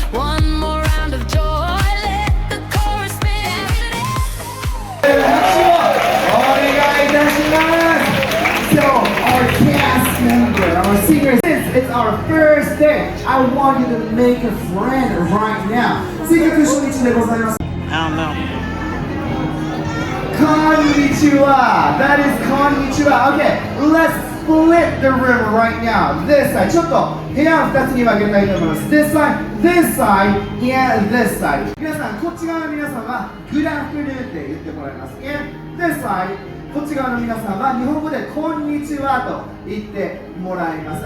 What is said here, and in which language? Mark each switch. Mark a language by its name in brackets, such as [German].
[English] One more round of joy, let the chorus spin. [Japanese] お願いいたします。 [English] So, our cast member, our singers, since it's our first day, I want you to make a friend right now. [Japanese] せっかく初日でございます。 [English] I don't know. [Japanese] こんにちは。 [English] That is こんにちは。 Okay, let's split the room right now. This side. [Japanese] ちょっと部屋を2つに分けたいと思います。 [English] This side, this side, and this side. [Japanese] 皆さん、こっち側の皆さんは Good afternoon って言ってもらいます。 [English] And this side, [Japanese] こっち側の皆さんは日本語でこんにちはと言ってもらいます。